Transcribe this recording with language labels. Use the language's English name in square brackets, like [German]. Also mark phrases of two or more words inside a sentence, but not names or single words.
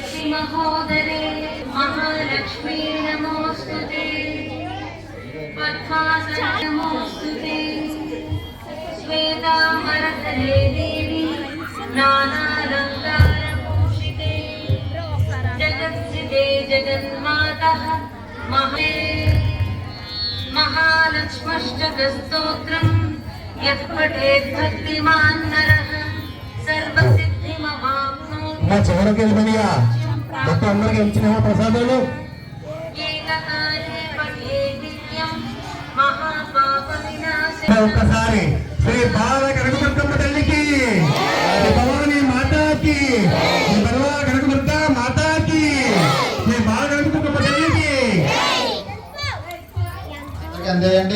[Sanskrit] महोदरे महालक्ष्मी नमोस्तुते पद्मासने नमोस्तुते श्वेतांबरधरे देवी नानालङ्कारभूषिते जगत्स्थिते जगन्मातः महालक्ष्मष्टकस्तोत्रम् यः पठेत् भक्तिमान् नरः सर्वसिद्धिमवाप्नोति। [Telugu] మా చివరికి వెళ్ళిపోయా మొత్తం అందరికి ఇచ్చిన ప్రసాదాలు ఒక్కసారి శ్రీ బాల కనకదుర్గమ్మ తల్లికి, భవానీ మాతాకి, బలవా కనకదుర్గ మాతాకి, శ్రీ బాల కనకదుర్గమ్మ తల్లికి అందేయండి.